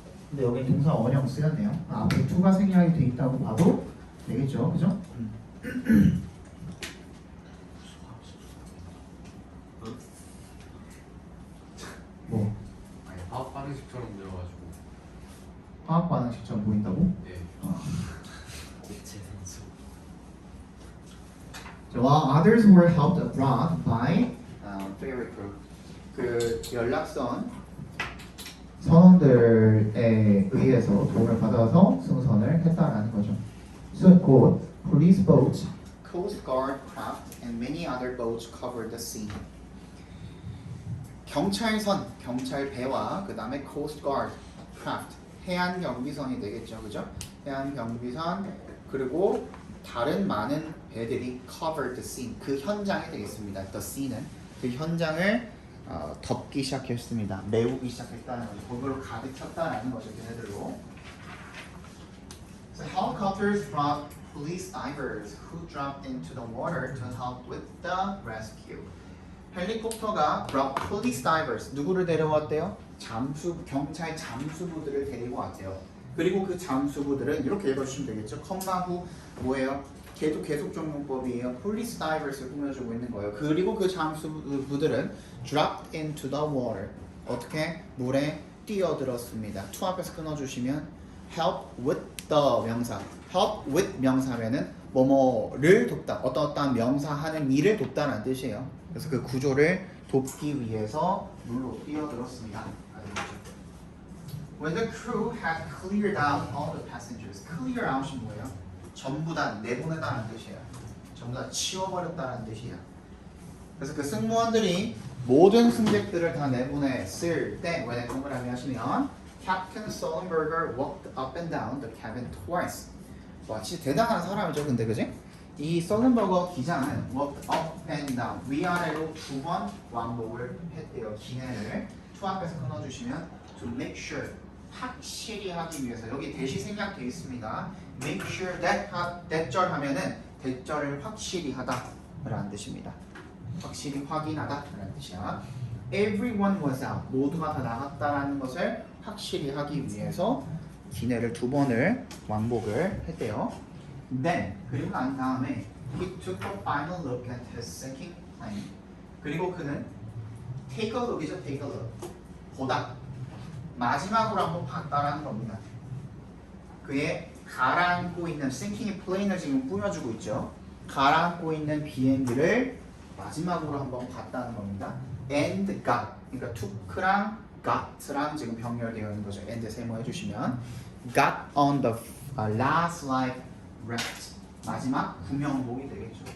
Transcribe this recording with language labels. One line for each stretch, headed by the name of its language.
Korean: 근데 여기 동사 원형 쓰였네요. 앞에 to가 생략이 돼 있다고 봐도 되겠죠. 그죠? 뭐? 아니 화학 반응식처럼 되어가지고. 화학 반응식처럼 보인다고? 네. 곱체 산소.
English: While others were helped abroad by ferry crew.
Korean: 그 연락선 선원들에 의해서 도움을 받아서 승선을 했다라는 거죠.
English: So,
Korean: 곧
English: police boats, coast guard craft, and many other boats covered the sea.
Korean: 경찰선, 경찰 배와 그 다음에
English: coast guard craft,
Korean: 해안 경비선이 되겠죠, 그죠? 해안 경비선 그리고 다른 많은 배들이
English: covered the scene.
Korean: 그 현장이 되겠습니다.
English: The scene
Korean: 은 그 현장을 덮기 시작했습니다. 메우기 시작했다는 거죠. 그걸로 가득 찼다라는 거죠. 걔네들로.
English: So helicopters brought police divers who dropped into the water to help with the rescue.
Korean: 헬리콥터가
English: brought police divers
Korean: 누구를 데려왔대요? 경찰 잠수부들을 데리고 왔대요. 그리고 그 잠수부들은 이렇게 읽어주시면 되겠죠. 컴마 후 뭐예요? 걔도 계속 적용법이에요. police divers를 꾸며주고 있는 거예요. 그리고 그 잠수부들은
English: dropped into the water
Korean: 어떻게? 물에 뛰어들었습니다. to 앞에서 끊어주시면
English: help with the
Korean: 명사 help with 명사면은 뭐뭐를 돕다 어떠한 명사 하는 일을 돕다라는 뜻이에요. 그래서 그 구조를 돕기 위해서 물로 뛰어들었습니다.
English: When the crew had cleared out all the passengers, clear out이
Korean: 뭐예요? 전부 다 내보냈다는 뜻이에요. 전부 다 치워버렸다는 뜻이에요. 그래서 그 승무원들이 모든 승객들을 다 내보냈을 때 when 동그라미 하시면
English: Captain Sullenberger walked up and down the cabin twice.
Korean: 와, 진짜 대단한 사람이죠, 근데 그지? 이 썰른버거 기장은
English: walked up and down
Korean: 위아래로 2번 왕복을 했대요. 기내를 to 앞에서 끊어주시면
English: to make sure
Korean: 확실히 하기 위해서 여기 대시 생략되어 있습니다.
English: make sure that
Korean: 대절 하면은 대절을 확실히 하다라는 뜻입니다. 확실히 확인하다라는 뜻이야.
English: Everyone was out
Korean: 모두가 다 나갔다라는 것을 확실히 하기 위해서 기내를 2번을 왕복을 했대요.
English: Then
Korean: 그리고 난 다음에
English: he took a final look at his sinking plane.
Korean: 그리고 그는
English: take a look
Korean: 이죠, take a look. 보다 마지막으로 한번 봤다라는 겁니다. 그의 가라앉고 있는
English: sinking plane
Korean: 을 지금 꾸며주고 있죠. 가라앉고 있는 비행기를 마지막으로 한번 봤다는 겁니다.
English: And got
Korean: 그러니까 took랑 got랑 지금 병렬되어 있는 거죠. and 세모해 주시면
English: got on the last life raft
Korean: 마지막 구명복이 되겠죠.